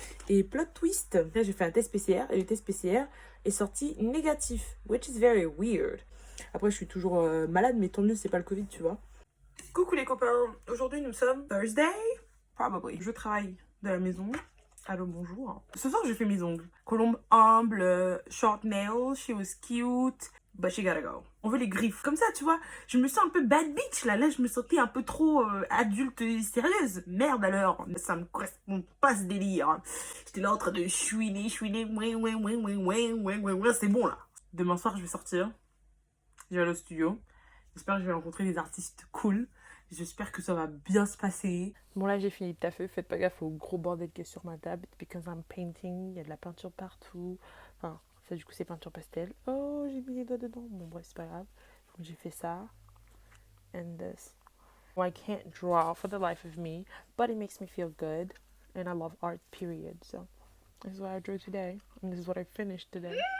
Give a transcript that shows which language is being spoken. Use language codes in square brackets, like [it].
[fr] Et plot twist, là j'ai fait un test PCR et le test PCR est sorti négatif, [en] which is very weird. [fr] Après je suis toujours malade, mais tant mieux c'est pas le Covid, tu vois. Coucou les copains, aujourd'hui nous sommes [en] Thursday, probably. [fr] Je travaille de la maison. Allô, bonjour. Ce soir j'ai fait mes ongles. [en] Colombe humble, short nails, she was cute. But she gotta go. [fr] On veut les griffes. Comme ça, tu vois, je me sens un peu [en] bad bitch [fr] là. Là, je me sentais un peu trop adulte et sérieuse. Merde alors, ça me correspond pas ce délire. J'étais là en train de chouiner, ouais, c'est bon là. Demain soir, je vais sortir. Je vais aller au studio. J'espère que je vais rencontrer des artistes cool. J'espère que ça va bien se passer. Bon là, j'ai fini de taffer. Faites pas gaffe au gros bordel qui est sur ma table. [en] Because I'm painting. [fr] Il y a de la peinture partout. Enfin... ça du coup c'est peinture pastel. Oh, j'ai mis les doigts dedans. Bon bref, c'est pas grave. Donc j'ai fait ça. [en] And this. I can't draw for the life of me, but it makes me feel good. And I love art, period. So this is what I drew today. And this is what I finished today.